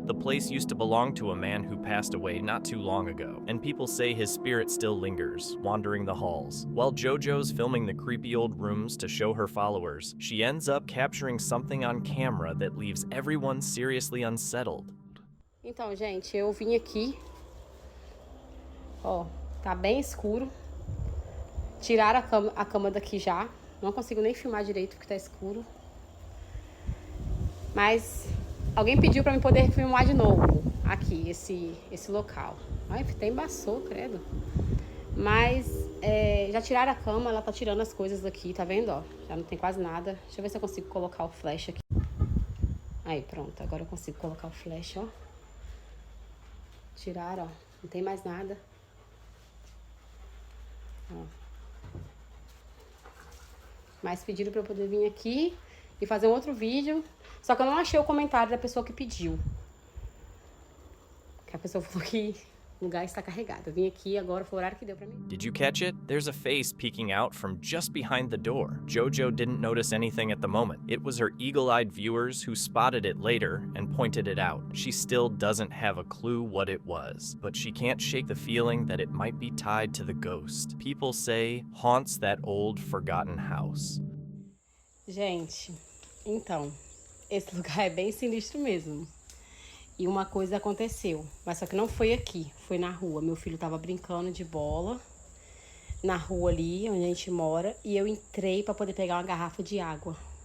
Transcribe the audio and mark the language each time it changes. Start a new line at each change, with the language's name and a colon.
English: The place used to belong to a man who passed away not too long ago, and people say his spirit still lingers, wandering the halls. While Jojo's filming the creepy old rooms to show her followers, she ends up capturing something on camera that leaves everyone seriously unsettled.
Portuguese: Então, gente, eu vim aqui, ó, tá bem escuro. Tiraram a cama daqui já. Não consigo nem filmar direito porque tá escuro. Mas alguém pediu pra mim poder filmar de novo aqui, esse local. Ai, até embaçou, credo. Mas já tiraram a cama, ela tá tirando as coisas daqui, tá vendo, ó? Já não tem quase nada. Deixa eu ver se eu consigo colocar o flash aqui. Aí, pronto. Agora eu consigo colocar o flash, ó. Tiraram, ó. Não tem mais nada. Ó. Mas pediram pra eu poder vir aqui e fazer um outro vídeo. Só que eu não achei o comentário da pessoa que pediu. Que a pessoa falou que o lugar está carregado. Eu vim aqui agora, foi o horário que deu pra mim.
English: Did you catch it? There's a face peeking out from just behind the door. Jojo didn't notice anything at the moment. It was her eagle-eyed viewers who spotted it later and pointed it out. She still doesn't have a clue what it was, but she can't shake the feeling that it might be tied to the ghost. People say haunts that old, forgotten house.
Portuguese: Gente, então, esse lugar é bem sinistro mesmo. E uma coisa aconteceu, mas só que não foi aqui, foi na rua. Meu filho tava brincando de bola na rua ali, onde a gente mora, e eu entrei pra poder pegar uma garrafa de água.